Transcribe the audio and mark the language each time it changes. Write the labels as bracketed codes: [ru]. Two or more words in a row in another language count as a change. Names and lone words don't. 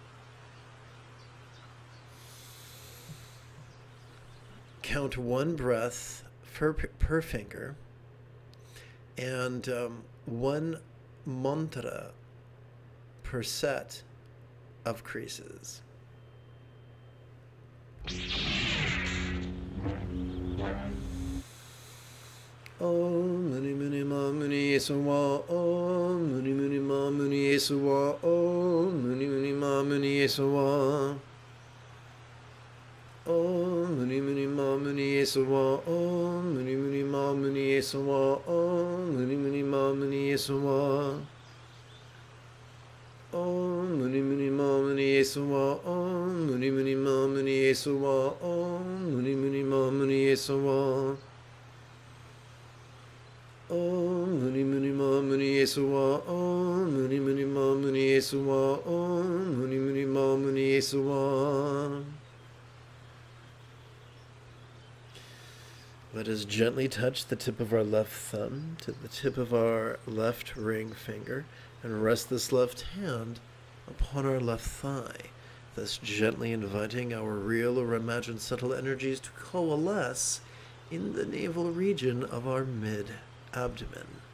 [en] Count 1 breath per finger and 1 mantra per set of creases. [sa] Om Muni Muni Ma Muni Yesuwa Om Muni Muni Ma Muni Yesuwa Om Muni Muni Ma Muni Yesuwa Om Muni Muni Ma Muni Yesuwa Om Muni Muni Ma Muni Yesuwa Om Muni Muni Ma Muni Yesuwa Om Muni Muni Ma Muni Yesuwa Om Muni Muni Ma Muni Yesuwa Om Muni Muni Ma Muni Yesuwa Om Muni Muni Ma Muni Yesuwa Om Muni Muni Ma Muni Yesuwa Om Muni Muni Ma Muni Yesuwa. [en] Let us gently touch the tip of our left thumb to the tip of our left ring finger and rest this left hand upon our left thigh, thus gently inviting our real or imagined subtle energies to coalesce in the navel region of our mid-abdomen.